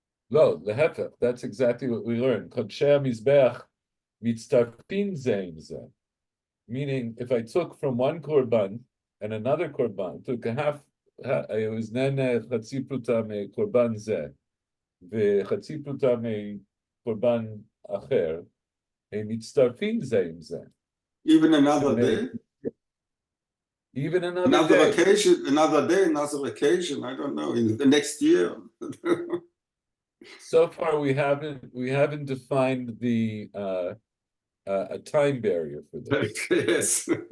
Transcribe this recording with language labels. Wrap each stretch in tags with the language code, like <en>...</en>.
<en>No, להפך, that's exactly what we learned.</en> <he>קודשי המזבח מצטרפים זה עם זה.</he> <en>Meaning, if I took from one korban and another korban, took a half, it was nene chatzi pruta me korban ze.</en> <he>וחצי פרוטה מקורבן אחר, הם מצטרפים זה עם זה.</he> <en>Even another day? Even another day. Occasion, another day, another occasion, I don't know, in the next year. So far, we haven't defined the a time barrier for this. Yes.</en>